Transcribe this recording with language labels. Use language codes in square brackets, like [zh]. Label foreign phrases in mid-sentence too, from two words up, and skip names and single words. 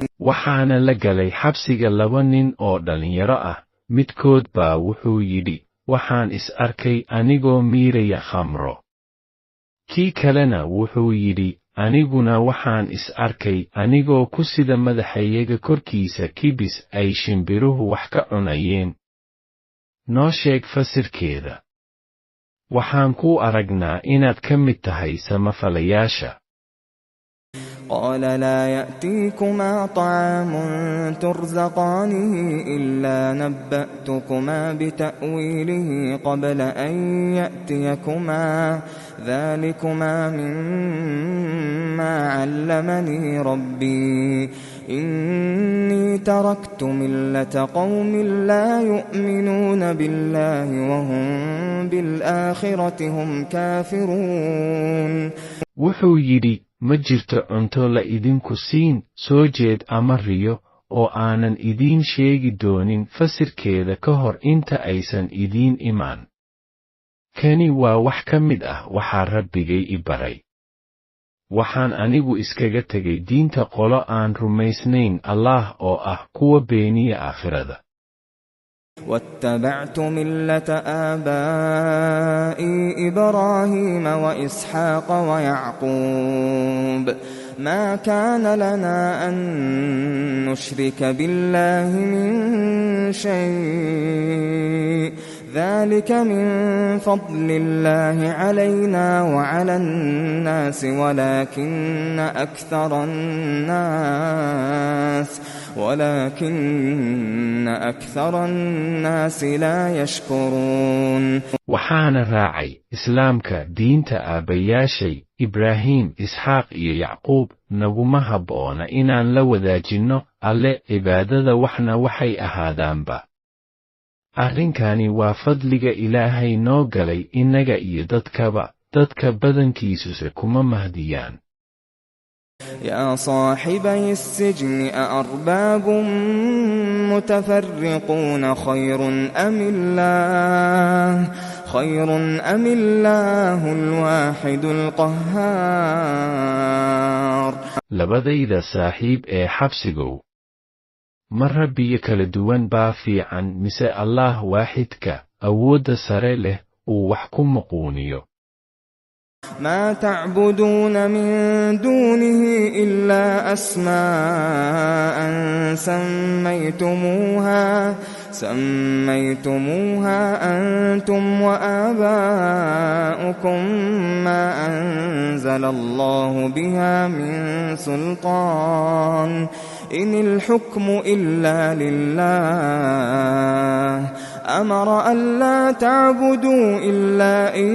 [so] waxaana la galay xabsiga 2 nin oo dhalinyaro ah, midkood baa wuxuu yidhi, waxaan is arkay anigoo miiraya khamro. Kii kalena wuxuu yidhi, aniguna waxaan is arkay anigoo ku sida madaxayga korkiisa kibis ay shimbiruhu wax ka cunayeen. Noo sheeg fasirkeeda. Waxaan ku aragnaa inaad ka mid tahay samafalayaasha. [ar] قال لا يأتيكما طعام ترزقانه إلا نبأتكما بتأويله قبل أن يأتيكما ذلكما مما علمني ربي إني تركت ملة قوم لا يؤمنون بالله وهم بالآخرة هم كافرون. [so] wuxuu yidhi, ma jirto cunto la idinku siin soo jeed ama riyo oo aanan idiin sheegi doonin fasirkeeda ka hor inta aysan idiin imaan. Kani waa wax ka mid ah waxaa Rabbigay i baray. Waxaan anigu iskaga tegay diinta qolo aan rumaysnayn Allah oo ah kuwa beeniya aakhirada. [ar] واتبعت ملة آبائي إبراهيم وإسحاق ويعقوب ما كان لنا أن نشرك بالله من شيء ذلك من فضل الله علينا وعلى الناس ولكن أكثر الناس لا يشكرون. [so] waxaana raacay islaamka diinta aabayaashay Ibraahim, Isxaaq iyo Yacquub. Naguma habboona inaan la wadaajinno alle cibaadada waxna waxay ahaadaanba. Arrinkani waa fadliga Ilaahay noo galay inaga iyo dadkaba, dadka badankiisuse kuma mahdiyaan. [ar] يا صاحبي السجن أأرباب متفرقون خير أم الله الواحد القهار. [so] labadayda saaxiib ee xabsigow, ma rabbiyo kala duwan baa fiican mise Allah waaxidka awoodda sare leh uu wax ku muquuniyo. [ar] ما تعبدون من دونه إلا أسماء سميتموها أنتم وآباؤكم ما أنزل الله بها من سلطان إن الحكم إلا لله أمر ألا تعبدوا إلا